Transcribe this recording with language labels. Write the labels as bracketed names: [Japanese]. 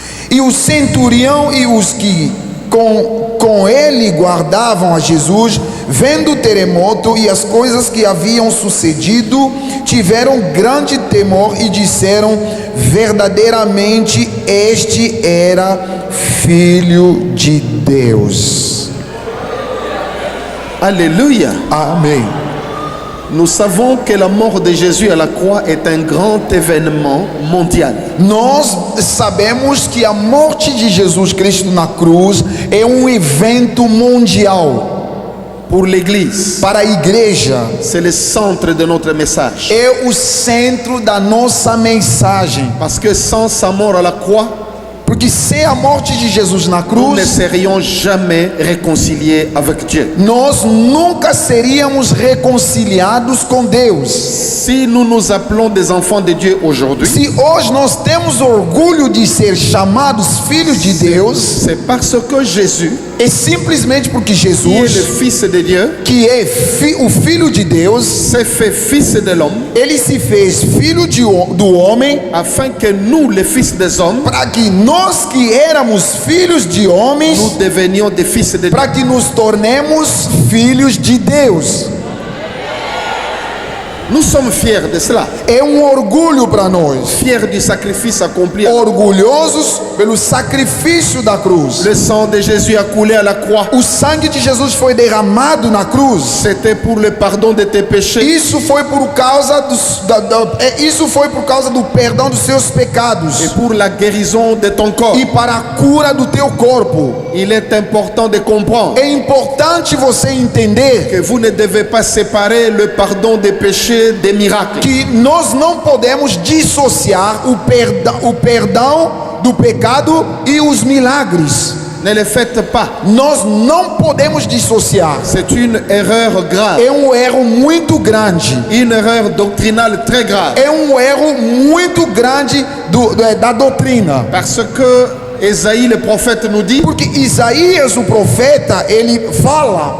[Portuguese] E o centurião e os que com ele guardavam a Jesus, vendo o terremoto e as coisas que haviam sucedido, tiveram grande temor e disseram: verdadeiramente este era Filho de Deus. [French] Alléluia. [Portuguese] Amém. [French] Nous savons que la mort de Jésus à la croix est un grand événement mondial. [Portuguese] Nós sabemos que a morte de Jesus Cristo na cruz é um evento mundial. [French] Pour l'Église, [Portuguese] Para a igreja, [French] c'est le centre de notre message. [Portuguese] é o centro da nossa mensagem. [French] Parce que sans sa mort à la croix, [Portuguese] Porque sem a morte de Jesus na [French] nous ne [Portuguese] cruz, [French] serions jamais réconciliés avec Dieu. [Portuguese] nós nunca seríamos reconciliados com Deus. [French] Si nous nous appelons des enfants de Dieu aujourd'hui, [Portuguese] Se hoje nós temos orgulho de ser chamados filhos de Deus, [French] c'est parce que Jésus, [Portuguese] é simplesmente porque [French] qui est le [Portuguese] Jesus, [French] Fils de Dieu, [Portuguese] que é o Filho de Deus, [French] s'est fait Fils de l'homme, [Portuguese] ele se fez filho do homem, [French] afin que nous, les fils des hommes, [Portuguese] para que nós que éramos filhos de homens, [French] nous devenions des fils de Dieu. [Portuguese] para que nos tornemos filhos de Deus. [French] Nous sommes fiers de cela, [Portuguese] É orgulho para nós, [French] fiers du sacrifice accompli. [Portuguese] orgulhosos pelo sacrifício da cruz. [French] Le sang de Jésus a coulé à la croix. [Portuguese] O sangue de Jesus foi derramado na cruz. [French] C'était pour le pardon de tes péchés. [Portuguese] Isso foi por causa isso foi por causa do perdão dos seus pecados [French] Et pour la guérison de ton corps. [Portuguese] e para a cura do teu corpo. [French] Il est important de comprendre [Portuguese] É importante você entender [French] que vous ne devez pas séparer le pardon des péchés des miracles. [Portuguese] que nós não podemos dissociar o perdão do pecado e os milagres. [French] Ne le faites pas. [Portuguese] Nós não podemos dissociar. [French] C'est une erreur grave. [Portuguese] É erro muito grande. [French] Une erreur doctrinale très grave. [Portuguese] É erro muito grande da doutrina. [French] Parce que Ésaïe le prophète nous dit, [Portuguese] Porque Isaías, o profeta, ele fala